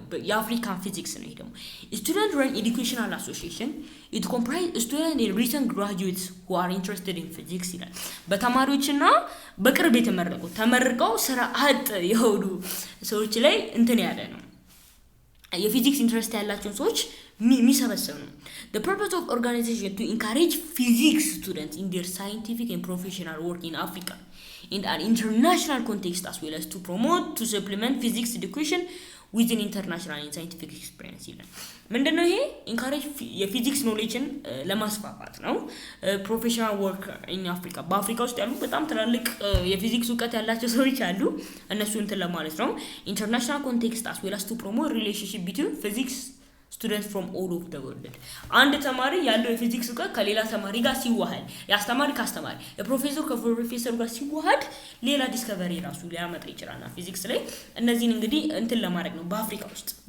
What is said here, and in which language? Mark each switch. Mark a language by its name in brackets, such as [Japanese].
[Amharic] የአፍሪካን ፊዚክስ ነው። ይሄ ደግሞ ስቱደንት ረን ኤዱኬሽናል አሶሲዬሽን [English] it comprises students and recent graduates who are interested in physics [Amharic] ይላል። በተማሪዎችና በቅርብ የተመረቁ ተመርቀው ስራ አጥ የሆኑ ሰዎች ላይ እንትን ያለ ነው የፊዚክስ ኢንትረስት ያላቸው ሰዎች የሚሰበሰብ ነው። [English] The purpose of organization to encourage physics students in their scientific and professional work in Africa in an international context, as well as to promote to supplement physics education with an international and scientific experience [Amharic] ይላል። ምንድነው ይሄ? ኢንካሬጅ የፊዚክስ ኖሌጅን ለማስፋፋት ነው። ፕሮፌሽናል ወርክ ኢን አፍሪካ፣ በአፍሪካ ውስጥ ያሉ በጣም ትላልቅ የፊዚክስ እውቀት ያላቸው ሰዎች አሉ፣ እነሱ እንትን ለማለት ነው። ኢንተርናሽናል ኮንቴክስት [English] as well as to promote relationship between physics students from all over the world። [Amharic] አንድ ተማሪ ያለው የፊዚክስ እውቀት ከሌላ ተማሪ ጋር ሲዋሃድ፣ ያስተማሪ ካስተማሪ፣ የፕሮፌሰር ከፕሮፌሰር ጋር ሲዋሃድ ሌላ ዲስከቨሪ ራሱ ሊያመጣ ይችላል ፊዚክስ ላይ። እነዚህን እንግዲህ እንትን ለማድረግ ነው በአፍሪካ ውስጥ።